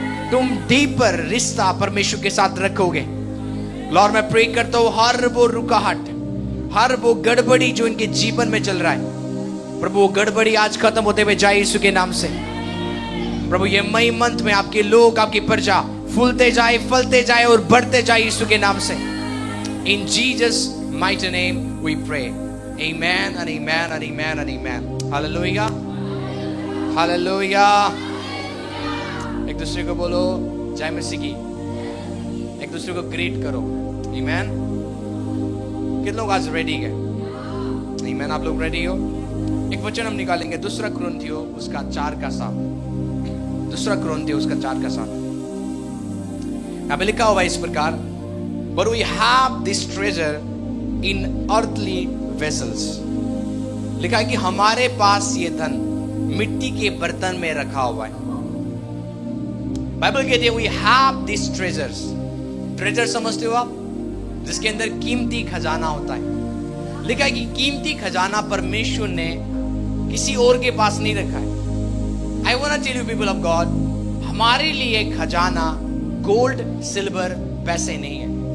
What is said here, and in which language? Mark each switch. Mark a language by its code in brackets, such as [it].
[hi] तुम डीपर रिश्ता परमेश्वर के साथ रखोगे। लॉर्ड, मैं प्रे करता हूं हर वो रुकाहट, हर वो गड़बड़ी जो इनके जीवन में चल रहा है, प्रभु वो गड़बड़ी आज खत्म होते हुए जाए यीशु के नाम से। प्रभु ये मई मंथ में आपके लोग, आपकी प्रजा फूलते जाए, फलते जाए और बढ़ते जाए यीशु के नाम से। इन Jesus [en] mighty name we pray. Amen and amen and amen and amen. Hallelujah. Hallelujah. [hi] एक दूसरे को बोलो जय मसीह की। एक दूसरे को ग्रीट करो। Amen. कितने लोग आज रेडी है? Amen. आप लोग रेडी हो? एक वचन हम निकालेंगे, दूसरा कुरिन्थियों उसका 4:7। दूसरा कुरिन्थियों उसका 4:7। यहाँ पे लिखा हुआ इस प्रकार, [en] But we have this treasure in earthly vessels. [hi] लिखा है कि हमारे पास ये धन मिट्टी के बर्तन में रखा हुआ है। बाइबल कहती है [en] we have these treasures. [hi] Treasure समझते हो आप? जिसके अंदर कीमती खजाना होता है। लिखा है कि कीमती खजाना परमेश्वर ने किसी और के पास नहीं रखा है। [en] I want to tell you people of God, [hi] हमारे लिए खजाना गोल्ड, सिल्वर, पैसे नहीं है।